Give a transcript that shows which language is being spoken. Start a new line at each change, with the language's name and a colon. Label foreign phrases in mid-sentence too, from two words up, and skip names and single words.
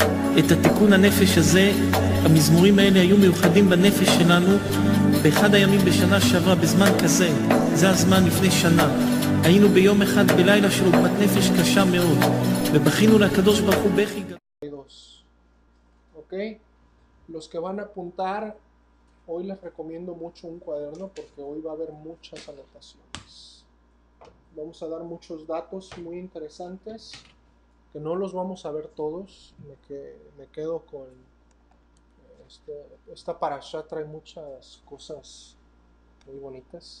Hebrew: את התיקון הנפש הזה, המזמורים האלה היו מיוחדים בנפש שלנו באחד הימים בשנה שעברה, בזמן כזה, זה הזמן לפני שנה. היינו ביום אחד בלילה של עוגמת נפש קשה מאוד, ובכינו לקדוש ברוך הוא בכי גדול.
Spanish: ¿Ok? Los que van a apuntar, hoy les recomiendo mucho un cuaderno porque hoy va a haber muchas anotaciones. Vamos a dar muchos datos muy interesantes que no los vamos a ver todos. Me quedo con esta parasha, trae muchas cosas muy bonitas.